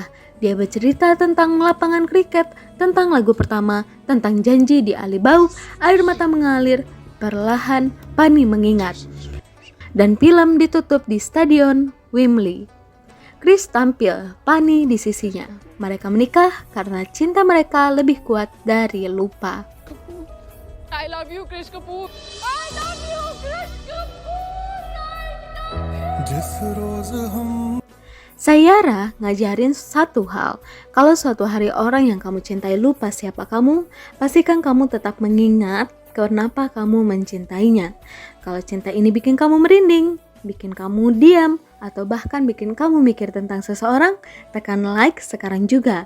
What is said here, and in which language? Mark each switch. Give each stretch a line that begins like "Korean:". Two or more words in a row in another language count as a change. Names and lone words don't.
Indonesian: Dia bercerita tentang lapangan kriket, tentang lagu pertama, tentang janji di Alibau. Air mata mengalir, perlahan Pani mengingat. Dan film ditutup di Stadion Wembley. Chris tampil, Pani di sisinya. Mereka menikah karena cinta mereka lebih kuat dari lupa.
English: I love you, Krish Kapoor. I love you, Krish Kapoor. I love you.
Hindi: जिस रोज हम
Indonesian: Sayara ngajarin satu hal, kalau suatu hari orang yang kamu cintai lupa siapa kamu, pastikan kamu tetap mengingat kenapa kamu mencintainya. Kalau cinta ini bikin kamu merinding, bikin kamu diam, atau bahkan bikin kamu mikir tentang seseorang, tekan like sekarang juga.